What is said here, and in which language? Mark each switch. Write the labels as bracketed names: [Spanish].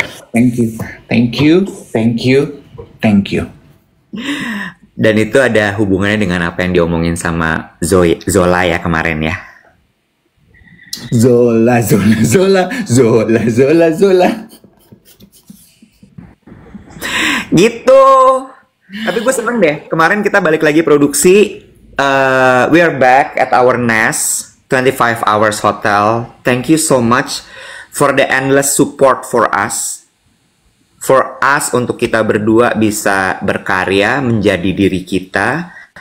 [English] Thank you, thank you, thank you, thank you. [Indonesian] Dan itu ada hubungannya dengan apa yang diomongin sama Zola ya kemarin ya. Zola, Zola, Zola, Zola, Zola, Zola. Gitu. Tapi gue seneng deh. Kemarin kita balik lagi produksi. [English] We are back at our nest, 25 Hours Hotel. Thank you so much for the endless support for us. For us [Indonesian] untuk kita berdua bisa berkarya menjadi diri kita.